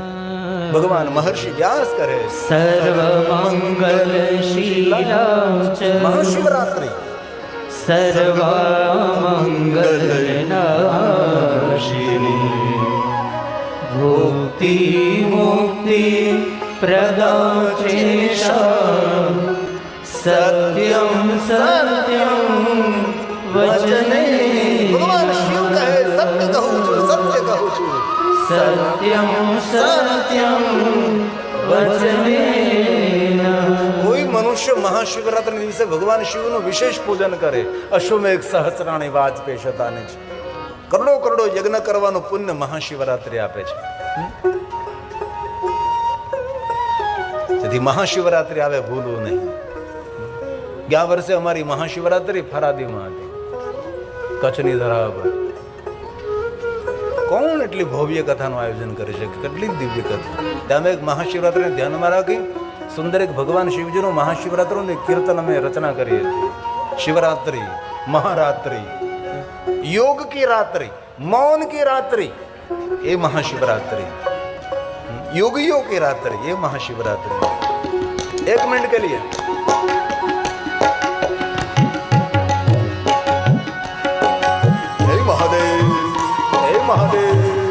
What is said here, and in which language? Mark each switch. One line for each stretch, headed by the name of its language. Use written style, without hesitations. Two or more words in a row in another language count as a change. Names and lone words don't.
Gujarati: ભગવાન મહર્ષિ વ્યાસ કરે
Sanskrit: સર્વ મંગલશીલા
Gujarati: મહાશિવરાત્રિ,
Sanskrit: સર્વ મંગલનાશિની, ભુક્તિ મુક્તિ प्रदाचेशा सत्यं सत्यं वचने
Gujarati: ભગવાન શિવ કહે સત્ય કહું છું, સત્ય કહું છું.
Sanskrit: सत्यं सत्यं वचनेन
Gujarati: કોઈ મનુષ્ય મહાશિવરાત્રિના દિવસે ભગવાન શિવનું વિશેષ પૂજન કરે,
Sanskrit: અશ્વમેઘ સહસ્રાણી વાજપેયીશતાની
Gujarati: છે. કરોડો કરોડો યજ્ઞ કરવાનું પુણ્ય મહાશિવરાત્રિ આપે છે. તેથી મહાશિવરાત્રિ આવે ભૂલવું નહીં. ગયા વર્ષે અમારી મહાશિવરાત્રિ ફરાદીમાં હતી, કચ્છની ધરા પર. કોણ એટલી ભવ્ય કથાનું આયોજન કરે છે, કેટલી દિવ્ય કથા. ત્યાં અમે એક મહાશિવરાત્રિને ધ્યાનમાં રાખી સુંદર એક ભગવાન શિવજીનું મહાશિવરાત્રિનું એક કીર્તન અમે રચના કરી હતી.
Hindi: શિવરાત્રિ, મહારાત્રિ, योग की रात्रि, मौन की रात्रि, ये महाशिवरात्रि. योगियों की रात्रि, ये महाशिवरात्रि. एक मिनट के लिए हे महादेव, हे महादेव.